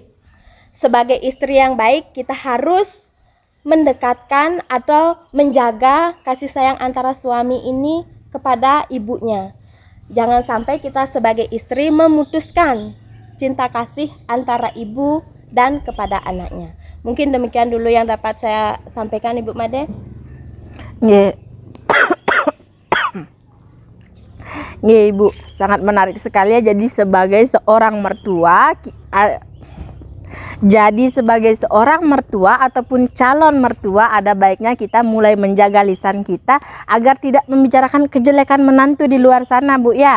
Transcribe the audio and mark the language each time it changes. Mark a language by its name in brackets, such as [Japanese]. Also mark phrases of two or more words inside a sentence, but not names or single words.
[Indonesian] Sebagai istri yang baik, kita harus mendekatkan atau menjaga kasih sayang antara suami ini kepada ibunya. Jangan sampai kita sebagai istri memutuskan cinta kasih antara ibu dan kepada anaknya. Mungkin demikian dulu yang dapat saya sampaikan, Ibu Made. Nggih. Nggih, Ibu, sangat menarik sekali ya. Jadi sebagai seorang mertua ataupun calon mertua, ada baiknya kita mulai menjaga lisan kita agar tidak membicarakan kejelekan menantu di luar sana, Bu ya.